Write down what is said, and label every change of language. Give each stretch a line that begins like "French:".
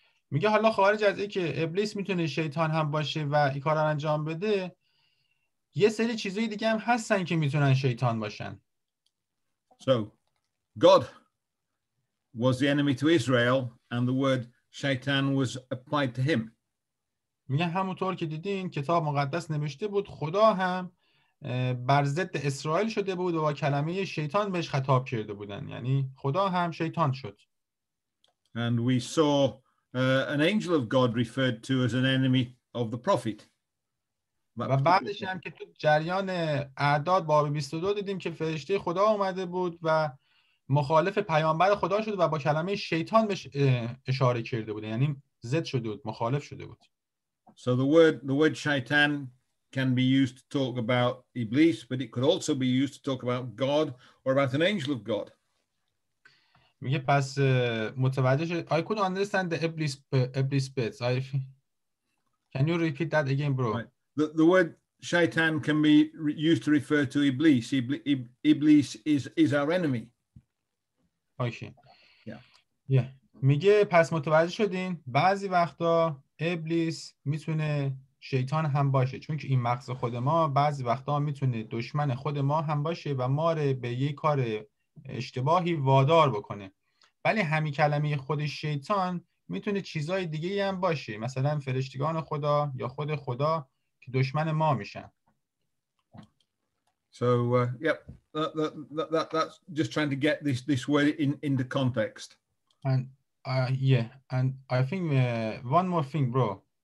Persian: میگه حالا خارج از این که ابلیس میتونه شیطان هم باشه و این کار رو انجام بده، یه سری چیزای دیگه هم هستن که میتونن شیطان باشن.
English: So God was the enemy to Israel and the word shaitan was applied to him.
Persian: میگه همونطور که دیدین کتاب مقدس نوشته بود خدا هم بر ضد اسرائیل شده بود و با کلمه شیطان بهش خطاب کرده بودن، یعنی خدا هم شیطان شد.
English: And we saw an angel of God referred to as an enemy of the prophet.
Persian: و بعدش هم که تو جریان اعداد باب 22 دیدیم که فرشته خدا اومده بود و مخالف پیامبر خدا شد و با کلمه شیطان بهش اشاره کرده بود، یعنی ضد شده بود، مخالف شده بود.
English: So the word shaitan can be used to talk about Iblis, but it could also be used to talk about God or about an angel of God.
Persian: میگه پس متوجه شد.
English: I could understand the Iblis bits. Can you repeat that again, bro? Right. The word shaitan can be used to refer to Iblis. Iblis is our enemy. Okay. Yeah.
Persian: میگه پس متوجه شدین بعضی وقتا ابلیس میتونه شیطان هم باشه، چون که این مغز خود ما بعضی وقتا میتونه دشمن خود ما هم باشه و ما رو به یه کار اشتباهی وادار بکنه. ولی همین کلمه خود شیطان میتونه چیزای دیگه هم باشه، مثلا فرشتگان خدا یا خود خدا که دشمن ما میشن.
English: So yep, that's just trying to get this word in the context. And yeah, and I think one more thing, bro.